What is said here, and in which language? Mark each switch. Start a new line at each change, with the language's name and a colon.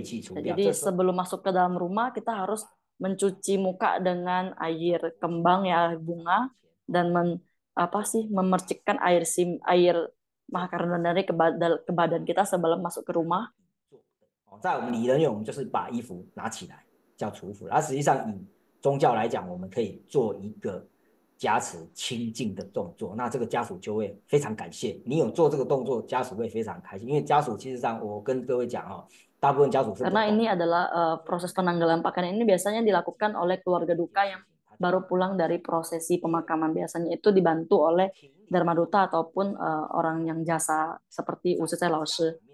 Indonesian: Jadi sebelum masuk ke dalam rumah kita harus mencuci muka dengan air kembang ya, air bunga, dan memercikkan air Mahakaruna dari ke badan kita sebelum masuk ke rumah.
Chinese: 在我们礼人院，我们就是把衣服拿起来叫除服，而实际上以宗教来讲，我们可以做一个加持清净的动作，那这个家属就会非常感谢你有做这个动作，家属会非常开心，因为家属其实上我跟各位讲大部分家属是
Indonesian: karena ini adalah proses penanggalan pakaian ini biasanya dilakukan oleh keluarga duka yang baru pulang dari prosesi pemakaman, biasanya itu dibantu oleh Dharma Duta ataupun orang yang jasa seperti Uzi Lao Shi.